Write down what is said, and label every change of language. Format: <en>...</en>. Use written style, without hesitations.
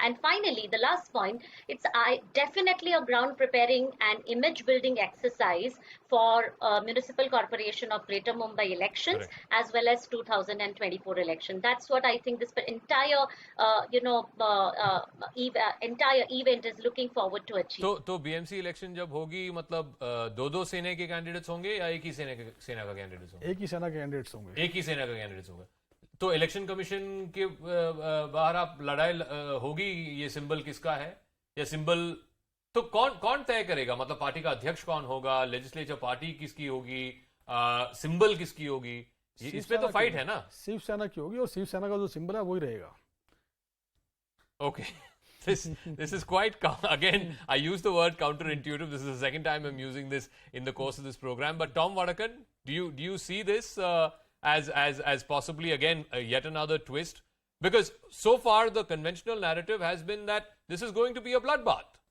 <en>And finally, the last point, it's definitely a ground preparing and image building exercise for Municipal Corporation of Greater Mumbai elections, as well as 2024 election. That's what I think this entire entire event is looking forward to achieve.</en> <hi>तो BMC election जब होगी, मतलब दो सेना के candidates होंगे या एक ही सेना का कैंडिडेट्स होंगे? एक ही सेना के कैंडिडेट्स होंगे। एक ही सेना का कैंडिडेट्स होंगे। तो इलेक्शन कमीशन के बाहर आप लड़ाई होगी, ये सिंबल किसका है या सिंबल तो कौन तय करेगा? मतलब पार्टी का अध्यक्ष कौन होगा, लेजिस्लेचर पार्टी किसकी होगी, सिंबल किसकी होगी? इस पे तो फाइट है ना। शिवसेना की होगी और शिवसेना का जो सिंबल है वही रहेगा।</hi> <en>Okay. This is quite, again, I use the word counterintuitive. This is the second time I'm using this in the course of this program. But Tom Vadakan, do you see this as possibly, again, yet another twist? Because so far the conventional narrative has been that this is going to be a bloodbath.</en>